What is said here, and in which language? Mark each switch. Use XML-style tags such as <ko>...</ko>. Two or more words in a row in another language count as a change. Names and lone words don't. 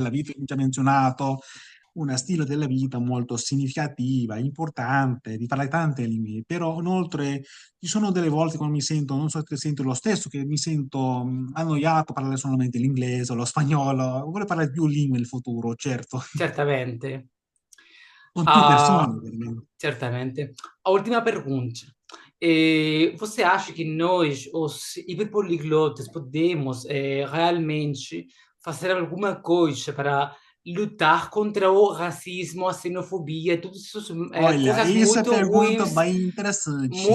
<it>della vita che già menzionato, una stile della vita molto significativa, importante, di parlare tante lingue, però inoltre ci sono delle volte quando mi sento, non so se sento lo stesso, che mi sento annoiato a parlare solamente l'inglese o lo spagnolo, vorrei parlare più lingue nel futuro, certo, Certamente. con più Ah, persone, ovviamente. certamente.</it> <pt>A última pergunta. Você acha que nós, os hiperpoliglotas, podemos realmente fazer alguma coisa para lutar contra o racismo, a xenofobia, todas essas Olha, coisas essa pergunta bem interessante.</pt>